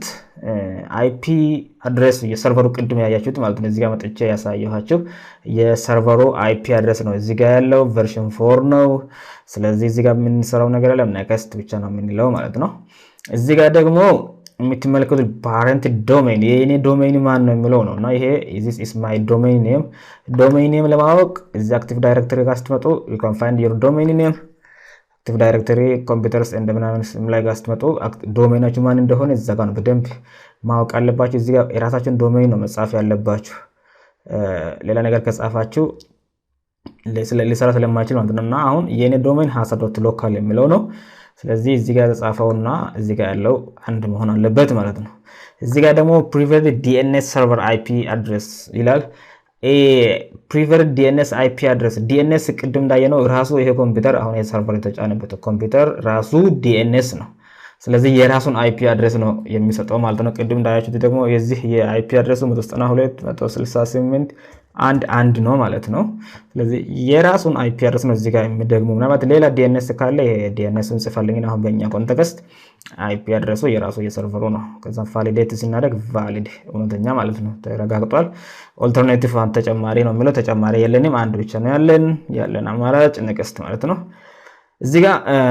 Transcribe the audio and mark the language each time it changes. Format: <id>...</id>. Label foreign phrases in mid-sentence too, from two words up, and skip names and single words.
<en>IP address</en> <am>የሰርቨሩ ቅድም ያያችሁት ማለት ነው። እዚህ ጋር መጥቼ ያሳየኋችሁ የሰርቨሩ</am> <en>IP address</en> <am>ነው። እዚህ ጋር ያለው ቨርዥን 4 ነው። ስለዚህ እዚህ ጋር የምንሰራው ነገር አለ ኔክስት ብቻ ነው የምንለው ማለት ነው። እዚህ ጋር ደግሞ የምትመለከቱት ፓረንት ዶሜን የኔ ዶሜን ማን ነው የሚለው ነው እና ይሄ</am> <en>this is my domain name domain name</en> <am>ለማወቅ እዚህ አክቲቭ ዳይሬክተሪ ጋር ስትመጡ</am> <en>you can find your domain name</en> <am>አክቲቭ</am> <en>Directory Computers</en> <am>እንደምናምን ላይ ጋር ስትመጡ ዶሜናችሁ ማን እንደሆነ እዛ ጋር ነው በደንብ ማወቅ አለባችሁ። እዚህ ጋር የራሳችሁን ዶሜን ነው መጻፍ ያለባችሁ። ሌላ ነገር ከጻፋችሁ ሊሰራ ስለማይችል ማለት ነው እና አሁን የኔ ዶሜን hasa.local የሚለው ነው። ስለዚህ እዚህ ጋር ተጻፈውና እዚህ ጋር ያለው አንድ መሆን አለበት ማለት ነው። እዚህ ጋር ደግሞ</am> <en>preferred DNS server IP address</en> <am>ይላል።</am> <en>preferred DNS IP address DNS</en> <am>ቅድም እንዳየነው ራሱ ይሄ ኮምፒውተር አሁን የሰርቨር የተጫነበት ኮምፒውተር ራሱ DNS ነው። ስለዚህ የራሱን</am> <en>IP address</en> <am>ነው የሚሰጠው ማለት ነው። ቅድም እንዳያችሁት ደግሞ የዚህ የIP አድሬሱ 192.168.1.1 ነው ማለት ነው። ስለዚህ የራሱን</am> <en>IP address</en> <am>ነው እዚህ ጋር የሚደግሙ ምናልባት ሌላ DNS ካለ ይሄ DNSን ጽፋልኝ አሁን በእኛ ኮንቴክስት IP አድሬሱ የራሱ የሰርቨሩ ነው። ከዛ ቫሊዴት ሲናደርግ ቫሊድ እውነተኛ ማለት ነው ተረጋግጧል። ኦልተርኔቲቭ አንተ ተጨማሪ ነው የሚለው ተጨማሪ የለንም አንድ ብቻ ነው ያለን አማራጭ ኔክስት ማለት ነው። እዚህ ጋር</am>